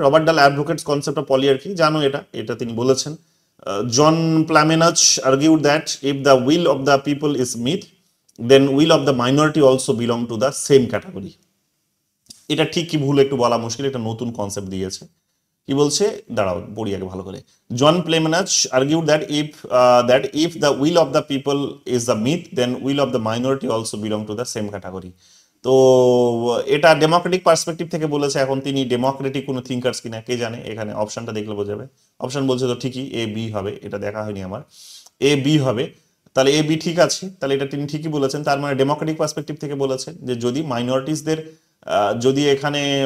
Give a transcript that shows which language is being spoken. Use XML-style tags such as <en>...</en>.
<en>Robert Dahl advocates concept of polyarchy,</en> <bn>জানো এটা তিনি বলেছেন।</bn> <en>John Plamenatz argued that if the will of the people is myth, then will of the minority also belong to the same category।</en> <bn>এটা ঠিক কি ভুল একটু বলা মুশকিল, এটা নতুন কনসেপ্ট দিয়েছে। কি বলছে দাঁড়াও পড়ি আগে ভালো করে।</bn> <en>John Plamenatz argued that if the will of the people is the myth, then will of the minority also belong to the same category।</en> <bn>তো এটা ডেমোক্রেটিক পার্সপেক্টিভ থেকে বলেছে। এখন তিনি ডেমোক্রেটিক কোনো থিঙ্কার্স কিনা কে জানে, এখানে অপশনটা দেখলে বোঝা যাবে। অপশন বলছে তো ঠিকই এ বি হবে, এটা দেখা হয়নি আমার, এ বি হবে, তাহলে এ বি ঠিক আছে, তাহলে এটা তিনি ঠিকই বলেছেন। তার মানে ডেমোক্রেটিক পার্সপেক্টিভ থেকে বলেছেন যে যদি মাইনরিটিসদের যদি এখানে</bn>